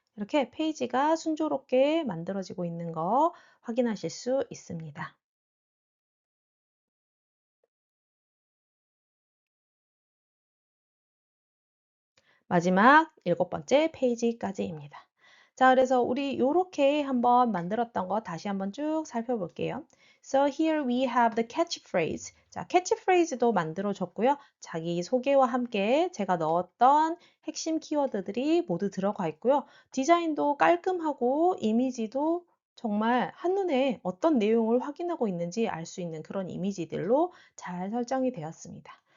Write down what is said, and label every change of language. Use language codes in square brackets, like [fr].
[ko] 이렇게 페이지가 순조롭게 만들어지고 있는 거 확인하실 수 있습니다. 마지막 7번째 페이지까지입니다. 자, 그래서 우리 이렇게 한번 만들었던 거 다시 한번 쭉 살펴볼게요. [en] So here we have the catchphrase. [ko] 자, catchphrase도 만들어줬고요. 자기 소개와 함께 제가 넣었던 핵심 키워드들이 모두 들어가 있고요. 디자인도 깔끔하고 이미지도 정말 한눈에 어떤 내용을 확인하고 있는지 알 수 있는 그런 이미지들로 잘 설정이 되었습니다.